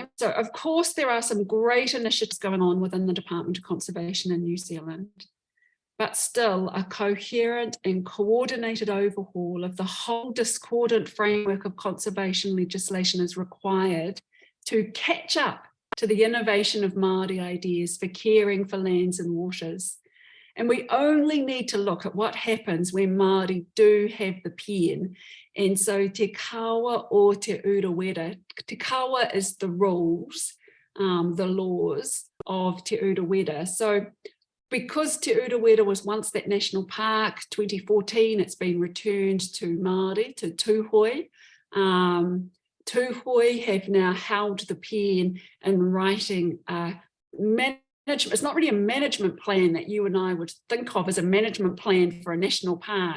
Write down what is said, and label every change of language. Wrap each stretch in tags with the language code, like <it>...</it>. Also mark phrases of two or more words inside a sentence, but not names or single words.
<en>So of course there are some great initiatives going on within the Department of Conservation in New Zealand, but still a coherent and coordinated overhaul of the whole discordant framework of conservation legislation is required to catch up to the innovation of Māori ideas for caring for lands and waters. And we only need to look at what happens when Māori do have the pen. And so te kawa o te urewera. Te kawa is the rules, the laws of te urewera. So because te urewera was once that national park, 2014, it's been returned to Māori, to Tūhoe. Tūhoe have now held the pen in writing it's not really a management plan that you and I would think of as a management plan for a national park.</en>